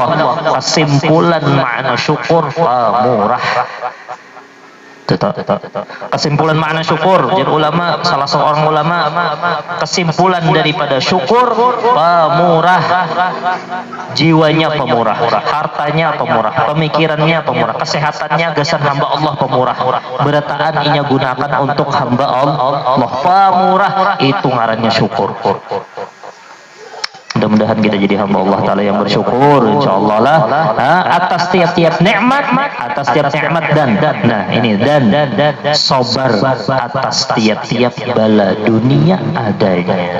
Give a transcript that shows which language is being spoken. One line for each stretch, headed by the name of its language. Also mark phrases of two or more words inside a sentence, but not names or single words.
Indonesian: Kesimpulan makna syukur murah. Kesimpulan makna syukur, jadi ulama, salah seorang ulama, kesimpulan daripada syukur pemurah, jiwanya pemurah, hartanya pemurah, pemikirannya pemurah, kesehatannya gasan hamba Allah pemurah, berataan inya gunakan untuk hamba Allah pemurah, itu ngarannya syukur. Mudah-mudahan kita jadi hamba Allah Ta'ala yang bersyukur, insyaallah lah, atas tiap-tiap nikmat, dan sabar atas tiap-tiap bala dunia adanya.